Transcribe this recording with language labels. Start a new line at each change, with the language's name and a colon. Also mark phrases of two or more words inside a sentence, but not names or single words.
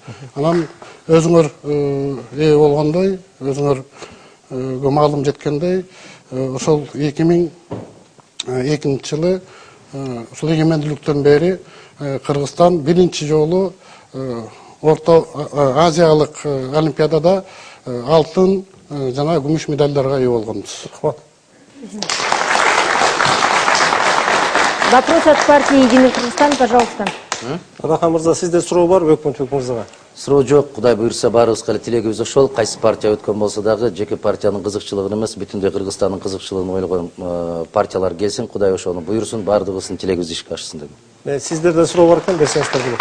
Kyrgyz: Анан өзүңөр ээ болгондой, өзүңөргө маалым жеткендей, ошол 2002-жылы ошол эгемендүүлүктөн бери Кыргызстан биринчи жолу Орто Азиялык олимпиадада алтын жана күмүш медальдарга ээ болгонбуз.
Russian: Вопрос от партии «Единый Кыргызстан», пожалуйста.
Kyrgyz: Адахан мырза, сизде суроо барбы өкмөт мырзага? Суроо жок, Кудай буйрса баарыбызга эле тилегибиз ошол. Кайсы партия өткөн болсо дагы жеке партиянын кызыкчылыгын эмес, бүтүндөй Кыргызстандын кызыкчылыгын ойлогон партиялар келсин, Кудай ошону буйрсун, баардыгыбыздын тилегибиз ишке ашсын деп. Сиздерде суроо бар экен, берсеңиздер болот.